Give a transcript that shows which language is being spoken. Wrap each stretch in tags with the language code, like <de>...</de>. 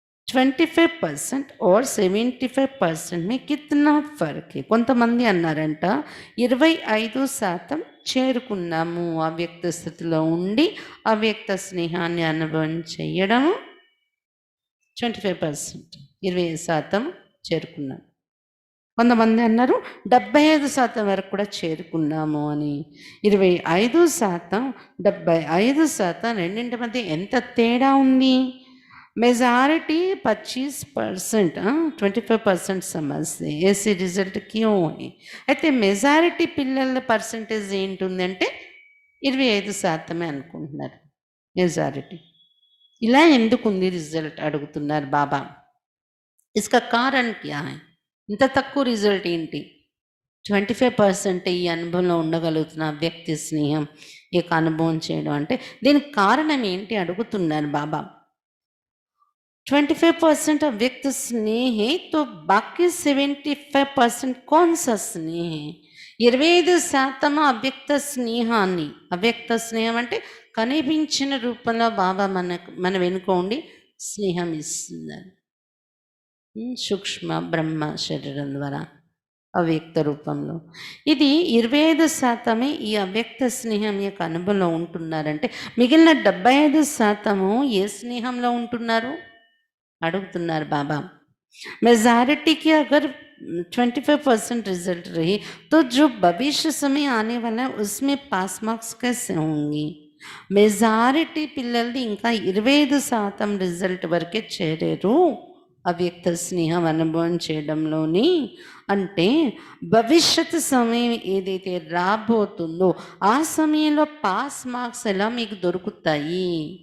<hi>25% और 75% में कितना ఫర్క్ है?</hi> <te>కొంతమంది అన్నారంట 25% చేరుకున్నాము అవ్యక్త స్థితిలో ఉండి అవ్యక్త స్నేహాన్ని అనుభవం చేయడము 25%, 20% చేరుకున్నాం। కొంతమంది అన్నారు 75% వరకు కూడా చేరుకున్నాము అని। 25%, 75% రెండింటి మధ్య ఎంత తేడా ఉంది?</te> <hi>मेजॉरिटी 25%, 25% समझते ऐसे रिजल्ट क्यों है?</hi> <te>అయితే మెజారిటీ పిల్లల పర్సంటేజ్ ఏంటుందంటే 25% అనుకుంటున్నారు మెజారిటీ। ఇలా ఎందుకుంది రిజల్ట్ అడుగుతున్నారు బాబా।</te> <hi>इसका कारण क्या है?</hi> <te>ఇంత తక్కువ రిజల్ట్ ఏంటి? 25% ఈ అనుభవంలో ఉండగలుగుతున్న వ్యక్తి స్నేహం ఈ యొక్క అనుభవం చేయడం అంటే దీనికి కారణం ఏంటి అడుగుతున్నారు బాబా।</te> <hi>25% अव्यक्त स्नेह है तो बाकी 75% कौन सा स्नेह है?</hi> <te>25% అవ్యక్త స్నేహాన్ని, అవ్యక్త స్నేహం అంటే కనిపించిన రూపంలో బాబా మన వెనుక ఉండి స్నేహం ఇస్తున్నారు। సూక్ష్మ బ్రహ్మ శరీరం ద్వారా అవ్యక్త రూపంలో ఇది 25% ఈ అవ్యక్త స్నేహం యొక్క అనుభవంలో ఉంటున్నారంటే మిగిలిన 75% ఏ స్నేహంలో ఉంటున్నారు అడుగుతున్నారు బాబా।</te> <hi>मेजॉरिटी की अगर 25% रिजल्ट रही तो जो भविष्य समय आने वाला है उसमें पास मार्क्स कैसे होंगी?</hi> <te>మెజారిటీ పిల్లలది ఇంకా 25% రిజల్ట్ వరకే చేరారు అవ్యక్త స్నేహం అనుభవం చేయడంలోని అంటే భవిష్యత్తు సమయం ఏదైతే రాబోతుందో ఆ సమయంలో పాస్ మార్క్స్ ఎలా మీకు దొరుకుతాయి?</te>